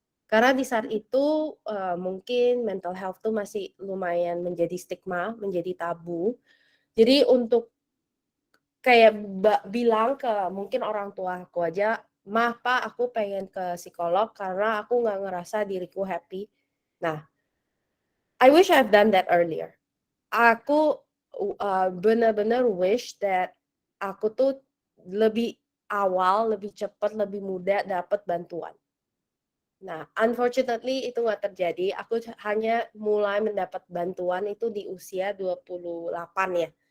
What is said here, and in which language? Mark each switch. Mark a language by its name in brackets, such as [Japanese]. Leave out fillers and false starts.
[Indonesian] Karena di saat itu mungkin mental health tuh masih lumayan menjadi stigma, menjadi tabu. Jadi untuk kayak bilang ke mungkin orang tua aku aja, "Mah, Pa, aku pengen ke psikolog karena aku nggak ngerasa diriku happy." [English] Nah, I wish I've done that earlier. [Indonesian] Aku benar-benar [English] wish that [Indonesian] aku tuh lebih awal, lebih cepat, lebih mudah dapat bantuan. Nah, unfortunately itu nggak terjadi. Aku hanya mulai mendapat bantuan itu di usia 28 ya.